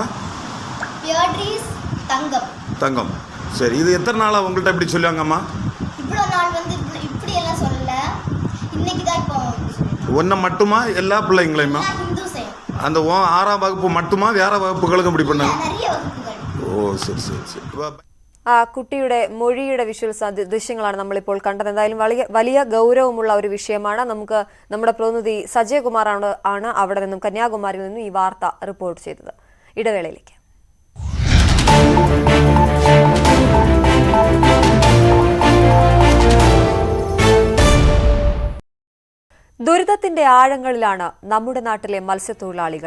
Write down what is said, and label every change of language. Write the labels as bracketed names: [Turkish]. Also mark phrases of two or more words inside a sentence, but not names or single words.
[Tamil] பியட்ரிஸ் தங்கம். தங்கம். சரி, இது எத்தனை நாளா உங்கள்கிட்ட இப்படி சொல்லுவாங்கம்மா? இவ்வளோ நாள் வந்து இப்படி எல்லாம் சொல்லல. இன்னைக்கு தான் இப்போ ஒன்றை மட்டுமா எல்லா பிள்ளைங்களையுமா? ஹிந்துஸே. அந்த 6ஆம் வகுப்பு மட்டுமா வேற வகுப்புகளுக்கும் இப்படி பண்ணாங்க? நிறைய വകുപ്പുകൾ. [Malayalam] ഓ ശരി ശരി ശരി. ആ കുട്ടിയുടെ മൊഴിയുടെ വിഷ്വൽസ് ദൃശ്യങ്ങളാണ് നമ്മളിപ്പോൾ കണ്ടത്. എന്തായാലും വലിയ ഗൗരവമുള്ള ഒരു വിഷയമാണ്. നമുക്ക് നമ്മുടെ പ്രതിനിധി സജയകുമാർ ആണ് അവിടെ നിന്നും കന്യാകുമാരിയിൽ നിന്നും ഈ വാർത്ത റിപ്പോർട്ട് ചെയ്തത്. ഇടവേളയിലേക്ക്. ദുരിതത്തിന്റെ ആഴങ്ങളിലാണ് നമ്മുടെ നാട്ടിലെ മത്സ്യത്തൊഴിലാളികൾ.